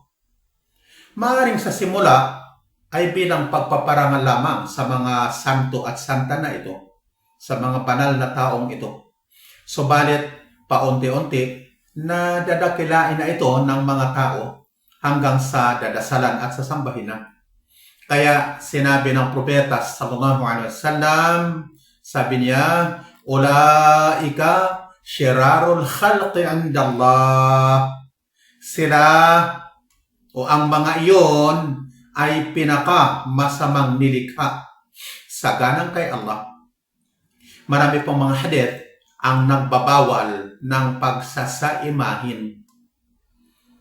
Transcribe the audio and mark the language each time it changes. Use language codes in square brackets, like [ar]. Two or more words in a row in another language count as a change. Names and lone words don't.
[tl] Maaaring sa simula ay bilang pagpaparangal lamang sa mga santo at santa na ito, sa mga banal na taong ito. Subalit, paunti-unti, na dadakilain na ito ng mga tao hanggang sa dadasalan at sasambahin na. Kaya sinabi ng propeta [ar] صلى الله عليه وسلم, [tl] sabi niya, [ar] "أولئك شرار الخلق عند الله." [tl] Sila o ang mga iyon ay pinaka-masamang nilikha sa ganang kay Allah. Marami pong mga hadith ang nagbabawal ng pagsasaimahin.